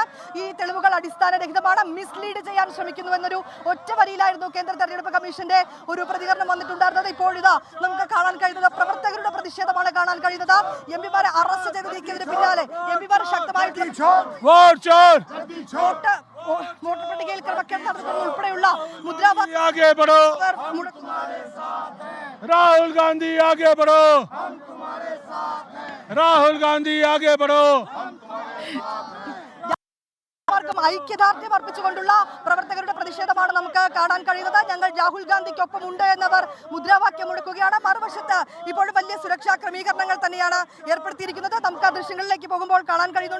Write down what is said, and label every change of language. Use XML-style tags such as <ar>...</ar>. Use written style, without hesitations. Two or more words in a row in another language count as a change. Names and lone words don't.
<ml>ഈ തെളിവുകൾ അടിസ്ഥാനരഹിതമാണ്, മിസ്ലീഡ് ചെയ്യാൻ ശ്രമിക്കുന്നു എന്നൊരു ഒറ്റ വരിയിലായിരുന്നു കേന്ദ്ര തെരഞ്ഞെടുപ്പ് കമ്മീഷന്റെ ഒരു പ്രതികരണം വന്നിട്ടുണ്ടായിരുന്നത്. ഇപ്പോഴിതാ നമുക്ക് കാണാൻ കഴിയുന്നത് പ്രവർത്തകരുടെ പ്രതിഷേധമാണ് കാണാൻ കഴിയുന്നത്. എംപിമാരെ അറസ്റ്റ് ചെയ്ത് നീക്കിയതിന് പിന്നാലെ എംപിമാർ ശക്തമായിട്ടുള്ള വോട്ടർ പട്ടികയിൽ ക്രമക്കേട് നടത്തുന്നത് ഉൾപ്പെടെയുള്ള മുദ്രാവാക്യം</ml> <hi>राहुल गांधी आगे बढ़ो, राहुल गांधी आगे बढ़ो.</hi> <ml>ഐക്യദാർഢ്യം അർപ്പിച്ചുകൊണ്ടുള്ള പ്രവർത്തകരുടെ പ്രതിഷേധമാണ് നമുക്ക് കാണാൻ കഴിയുന്നത്. ഞങ്ങൾ രാഹുൽ ഗാന്ധിക്കൊപ്പം ഉണ്ട് എന്നവർ മുദ്രാവാക്യം മുഴക്കുകയാണ്. മറുവശത്ത് ഇപ്പോഴും വലിയ സുരക്ഷാ ക്രമീകരണങ്ങൾ തന്നെയാണ് ഏർപ്പെടുത്തിയിരിക്കുന്നത്. നമുക്ക് ആ ദൃശ്യങ്ങളിലേക്ക് പോകുമ്പോൾ കാണാൻ കഴിയുന്നുണ്ട്.</ml>